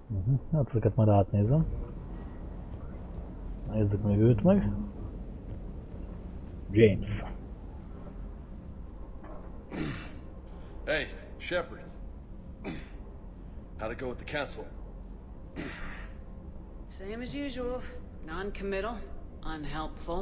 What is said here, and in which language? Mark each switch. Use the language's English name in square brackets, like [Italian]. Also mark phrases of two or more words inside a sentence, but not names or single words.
[Hungarian] Hát ezeket majd átnézem. Nézzük még őt meg. James. [English] Hey, Shepard. How'd it go with the council? Same as usual. Non-committal. Unhelpful.